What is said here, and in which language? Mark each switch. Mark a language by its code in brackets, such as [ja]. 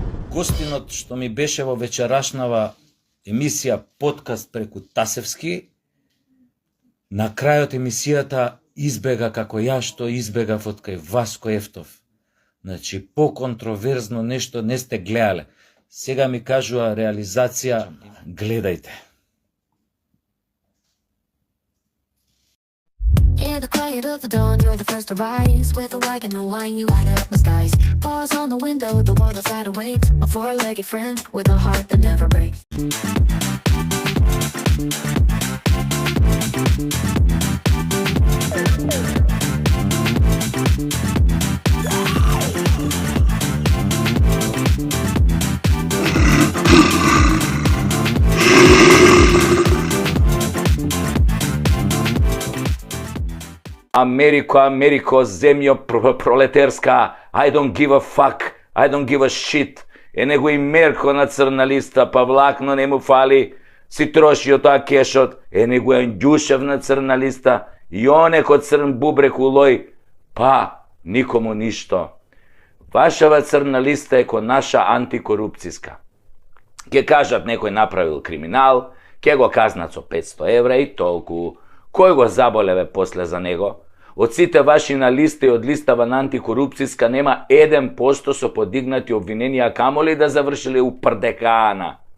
[mk] Гостинот што ми беше во вечерашнава емисија подкаст Преку Тасевски, на крајот емисијата избега како ја што избегав од кај Васко Ефтов. Значи, по-контроверзно нешто не сте гледале. Сега ми кажува реализација, гледајте. [en] In the quiet of the dawn, you're the first to rise. With a like and no line, you light up my skies. Pause on the window, the world outside awaits. A four-legged friend with a heart that never breaks. [mk] Америко, земјо пролетерска, [en] I don't give a fuck, I don't give a shit. [mk] Е него и Мерко на црна листа, па влакно не му фали, си трошио тоа кешот, е него е Ѓушев на црна листа, и онеко црн бубрек улој, па никому ништо. Вашава црна листа е ко наша антикорупцијска. Ке кажат некој направил криминал, ке го казнат со 500 евра и толку. Кој го заболеве после за него? Од сите ваши на листа и од листава на антикорупцијска нема 1% со подигнати обвиненија, камоли да завршиле у прдекана.